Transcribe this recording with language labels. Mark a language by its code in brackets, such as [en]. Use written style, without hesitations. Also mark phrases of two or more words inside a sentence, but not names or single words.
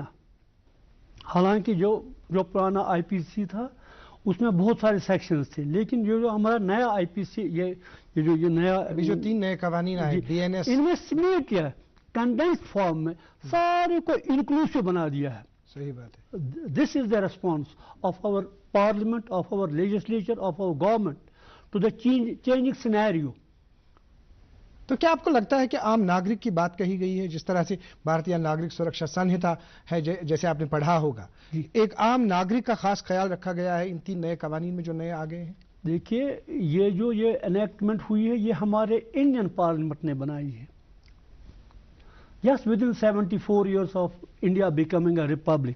[ur] حالانکہ جو پرانا آئی پی سی تھا اس میں بہت سارے سیکشنز تھے, لیکن جو ہمارا نیا آئی پی سی یہ نیا جو 3 نئے قوانین آئے BNS, ان میں سمیٹ کیا ہے, [en] condensed form [ur] میں سارے کو انکلوسیو بنا دیا ہے. صحیح بات ہے. [en] This is the response of our parliament, of our legislature, of our government to the changing scenario. [ur] تو کیا آپ کو لگتا ہے کہ عام ناگرک کی بات کہی گئی ہے, جس طرح سے بھارتیہ ناگرک سرکشا سنہتا ہے جیسے آپ نے پڑھا ہوگا, ایک عام ناگرک کا خاص خیال رکھا گیا ہے ان 3 نئے قوانین میں جو نئے آ گئے ہیں؟ دیکھیے یہ انیکٹمنٹ ہوئی ہے یہ ہمارے انڈین پارلیمنٹ نے بنائی ہے. [en] Yes, within 74 years of India becoming a republic.